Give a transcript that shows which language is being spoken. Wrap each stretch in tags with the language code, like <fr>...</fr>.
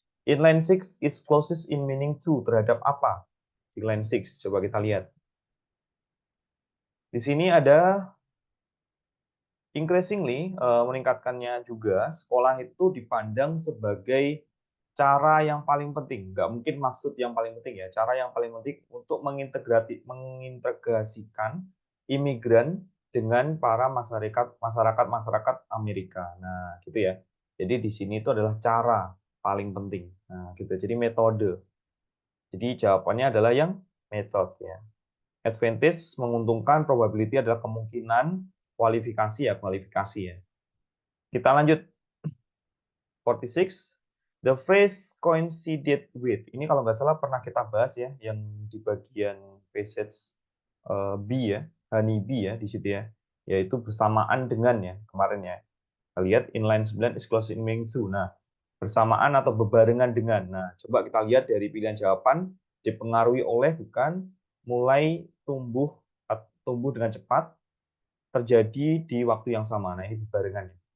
<en>In line 6 is closest in meaning to,</en> <id>terhadap apa? Di line 6, coba kita lihat. Di sini ada increasingly, meningkatkannya juga, sekolah itu dipandang sebagai cara yang paling penting. Nggak mungkin maksud yang paling penting ya, cara yang paling penting untuk mengintegrasikan imigran dengan para masyarakat Amerika. Nah, gitu ya. Jadi di sini itu adalah cara paling penting. Nah, gitu. Jadi metode. Jadi jawabannya adalah yang method ya. Advantage menguntungkan, probability adalah kemungkinan, kualifikasi ya. Kita lanjut. 46.</id> <en>The phrase coincided with.</en> <id>Ini kalau nggak salah pernah kita bahas ya, yang di bagian passage B ya, honey bee ya di situ ya. Yaitu bersamaan dengan ya, kemarin ya. Kita lihat</id> <en>inline 9 is close in meaning to.</en> <id>Nah, bersamaan atau bebarengan dengan. Nah, coba kita lihat dari pilihan jawaban, dipengaruhi oleh bukan, mulai tumbuh dengan cepat, terjadi di waktu yang sama. Nah, ini bebarengan.</id>